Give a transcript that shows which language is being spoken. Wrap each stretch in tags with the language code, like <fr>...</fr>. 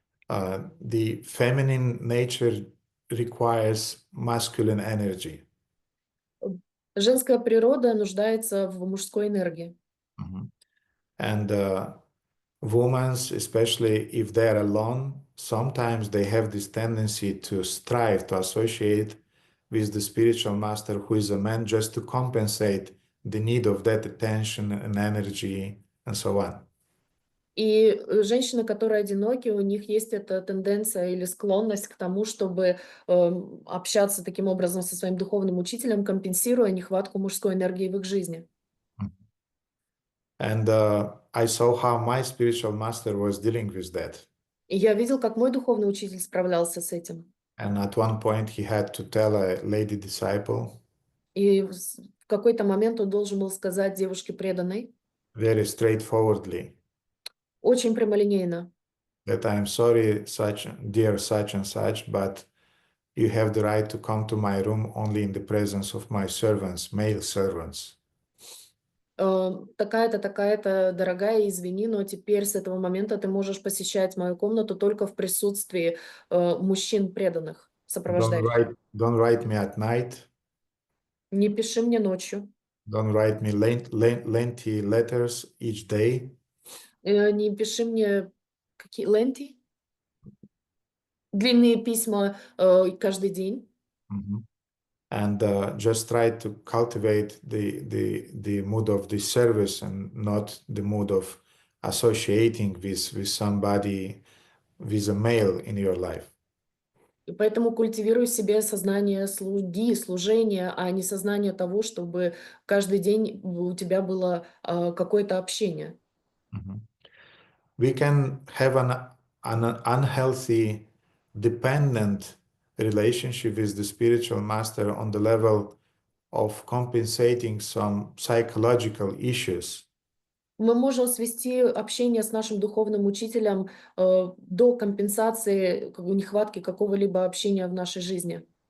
<en>The feminine nature requires masculine energy.</en> <ru>Женская природа нуждается в мужской энергии.</ru> <en>And women, especially if they're alone, sometimes they have this tendency to strive to associate with the spiritual master who is a man just to compensate the need of that attention and energy and so on.</en> <ru>И женщины, которые одиноки, у них есть эта тенденция или склонность к тому, чтобы общаться таким образом со своим духовным учителем, компенсируя нехватку мужской энергии в их жизни.</ru> <en>And I saw how my spiritual master was dealing with that.</en> <ru>И я видел, как мой духовный учитель справлялся с этим.</ru> <en>And at one point he had to tell a lady disciple.</en> <ru>И в какой-то момент он должен был сказать девушке преданной</ru> <en>Very straightforwardly.</en> <ru>очень прямолинейно.</ru> <en>That I'm sorry, dear such and such, but you have the right to come to my room only in the presence of my servants, male servants.</en> <ru>Такая-то, такая-то, дорогая, извини, но теперь с этого момента ты можешь посещать мою комнату только в присутствии мужчин преданных, сопровождающих.</ru> <en>Don't write me at night.</en> <ru>Не пиши мне ночью.</ru> <en>Don't write me lengthy letters each day.</en> <ru>Не пиши мне какие ленти, длинные письма каждый день.</ru> <en>And just try to cultivate the mood of the service and not the mood of associating with somebody, with a male in your life.</en> <ru>И поэтому культивируй в себе сознание слуги, служения, а не сознание того, чтобы каждый день у тебя было какое-то общение.</ru> <en>We can have an unhealthy, dependent relationship with the spiritual master on the level of compensating some psychological issues.</en> <ru>Мы можем свести общение с нашим духовным учителем до компенсации нехватки какого-либо общения в нашей жизни.</ru>